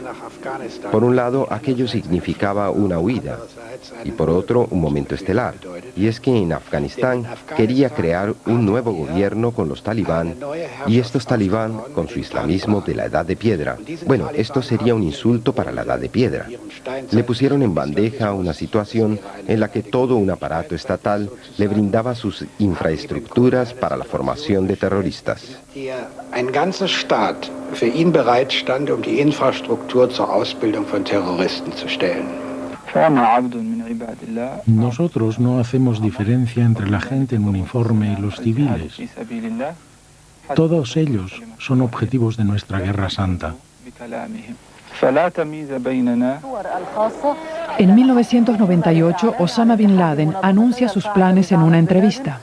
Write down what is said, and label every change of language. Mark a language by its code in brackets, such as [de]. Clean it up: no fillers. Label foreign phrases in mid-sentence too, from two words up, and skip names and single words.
[es] Por un lado, aquello significaba una huida, y por otro, un momento estelar, y es que en Afganistán quería crear un nuevo gobierno con los talibán, y estos talibán con su islamismo de la Edad de Piedra. Bueno, esto sería un insulto para la Edad de Piedra. Le pusieron en bandeja una situación en la que todo un aparato estatal le brindaba sus infraestructuras para la formación de terroristas. [de] Für ihn bereitstand, die Infrastruktur zur Ausbildung von Terroristen zu stellen. [es] Nosotros no hacemos diferencia entre la gente en uniforme y los civiles. Todos ellos son objetivos de nuestra guerra santa. En 1998, Osama Bin Laden anuncia sus planes en una entrevista.